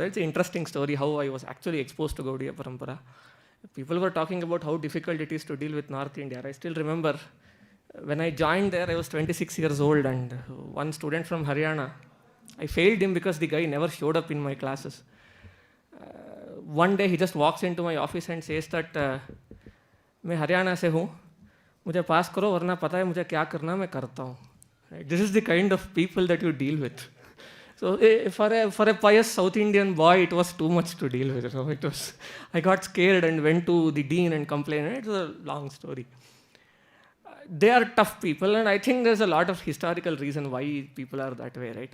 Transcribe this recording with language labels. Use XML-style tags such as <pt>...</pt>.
<en>It's an interesting story how I was actually exposed to Gaudiya Parampara. People were talking about how difficult it is to deal with North India. I still remember when I joined there, I was 26 years old, and one student from Haryana, I failed him because the guy never showed up in my classes. One day he just walks into my office and says that,</en> <hi>मैं हरियाणा से हूँ, मुझे पास करो वरना पता है मुझे क्या करना मैं करता हूँ.</hi> <en>This is the kind of people that you deal with. So for a pious South Indian boy, it was too much to deal with. So I got scared and went to the dean and complained. It was a long story. They are tough people, and I think there's a lot of historical reason why people are that way, right?</en>